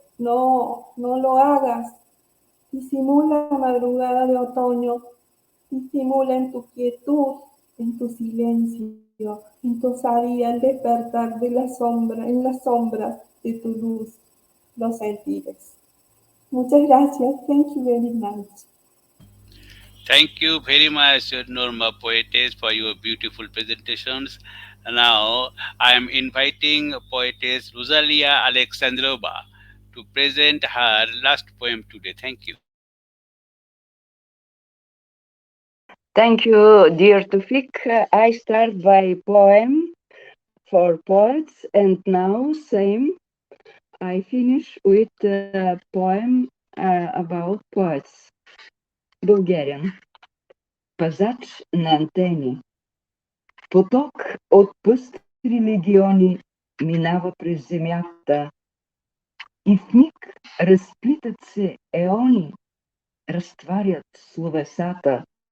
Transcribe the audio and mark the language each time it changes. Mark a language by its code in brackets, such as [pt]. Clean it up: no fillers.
[es] No, no lo hagas. Disimula la madrugada de otoño, disimula en tu quietud, en tu silencio, en tu osadía el despertar de la sombra, en las sombras de tu luz, los sentires. Muchas gracias. [en] Thank you very much. Thank you very much, Norma Poetess, for your beautiful presentations. Now I am inviting poetess Rozalia Aleksandrova to present her last poem today. Thank you. Thank you, dear Tufik. I start by poem for poets, and now same. I finish with a poem about poets. [bg] Bulgarian. Пазач на антени. Поток от пъстри легиони минава през земята и в миг разплитат се еони, разтварят словесата.